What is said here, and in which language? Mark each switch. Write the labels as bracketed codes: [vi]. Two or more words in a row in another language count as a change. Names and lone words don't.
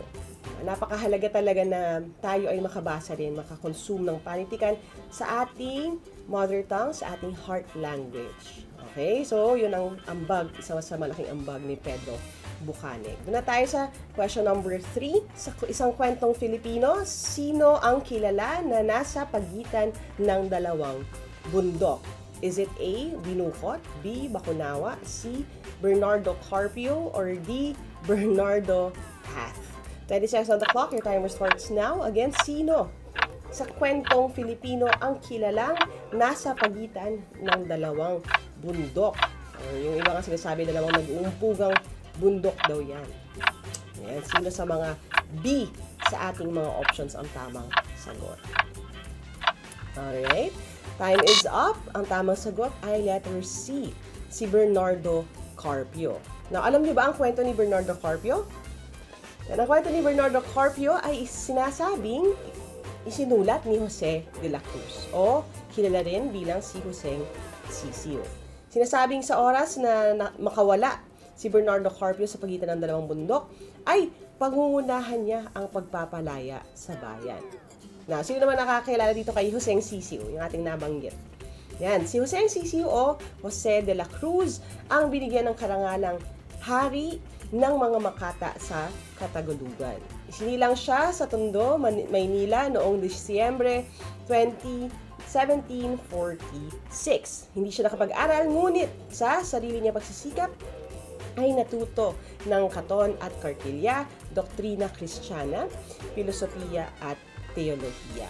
[tl] Napakahalaga talaga na tayo ay makabasa rin, makakonsume ng panitikan sa ating [en] mother tongue, [tl] sa ating [en] heart language. [tl] Okay? So, yun ang ambag, isa sa malaking ambag ni Pedro Bucaneg. Doon na tayo sa [en] question number 3. [tl] Sa isang kwentong Filipino, sino ang kilala na nasa pagitan ng dalawang bundok? [en] Is it A, Binukot, B, Bakunawa, C, Bernardo Carpio, or D, Bernardo Path? 20 seconds on the clock. Your timer starts now. Again, [tl] sino sa kwentong Filipino ang kilalang nasa pagitan ng dalawang bundok? Or yung iba nga sinasabi, dalawang nag-uumpugang bundok daw yan. Ayan, sino sa mga B sa ating mga options ang tamang sagot? [en] Alright. Time is up. [tl] Ang tamang sagot ay letter C, si Bernardo Carpio. Now, alam niyo ba ang kwento ni Bernardo Carpio? Ang kwento ni Bernardo Carpio ay sinasabing isinulat ni Jose de la Cruz o kilala rin bilang si Joseng Sisiu. Sinasabing sa oras na makawala si Bernardo Carpio sa pagitan ng dalawang bundok ay pangungunahan niya ang pagpapalaya sa bayan. Now, sino naman nakakilala dito kay Joseng Sisiu, yung ating nabanggit? Yan, si Joseng Sisiu o Jose de la Cruz ang binigyan ng karangalang hari ng mga Makata sa Katagulugan. Isinilang siya sa Tondo, Maynila noong Disyembre 20, 1746. Hindi siya nakapag-aral, ngunit sa sarili niya pagsisikap ay natuto ng katon at kartilya, doktrina Kristiyana, filosofiya at teolohiya.